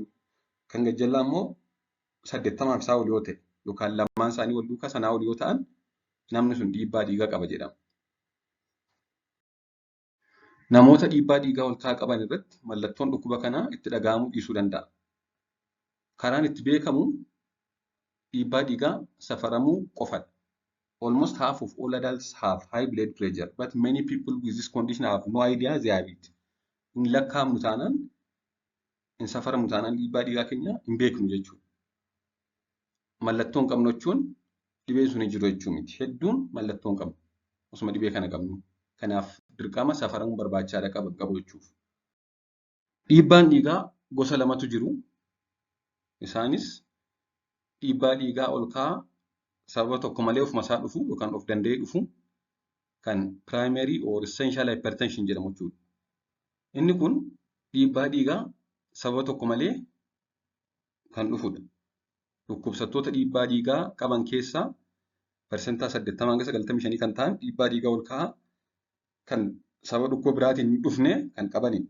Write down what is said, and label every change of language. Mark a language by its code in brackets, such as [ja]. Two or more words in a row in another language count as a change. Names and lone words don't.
[om] Kan gajjallaa immoo 80 fi isaa ol yoo ta'e yookaan lamaan isaanii wal duukaa sanaa ol yoo ta'an namni sun dhiibbaa dhiigaa qaba jedhama. Namoota dhiibbaa dhiigaa ol ka'aa qaban irratti mallattoon dhukkuba kanaa itti dhaga'amuu dhiisuu danda'a. Karaan itti beekamu dhiibbaa dhiigaa safaramuu qofadha. [en] Almost half of all adults have high blood pressure, but many people with this condition have no idea they have it. [om] In lakkaa'amnu taanaan, in safaramnu taanaan dhiibbaa dhiigaa keenya hin beeknu jechuudha. Mallattoo hin qabnu jechuun dhibeen sun hin jiru jechuu miti. Hedduun mallattoo hin qabnu. Osuma dhibee kana qabnu. Kanaaf dirqama safaramuu barbaachisaadha qabu jechuuf. Dhiibbaan dhiigaa gosa lamatu jiru. Isaanis dhiibbaa dhiigaa ol ka'aa sababa tokko malee ofuma isaa dhufu yookaan of danda'ee dhufu kan [en] primary or essential hypertension [om] jedhamu jechuudha. Inni kun dhiibbaa dhiigaa sababa tokko malee kan dhufudha. Dhukkubsattoota dhiibbaa dhiigaa qaban keessaa parsantaa 80 hanga 95 kan ta'an dhiibbaa dhiigaa ol ka'aa kan sababa dhukkuba biraatiin hin dhufne kan qabanidha.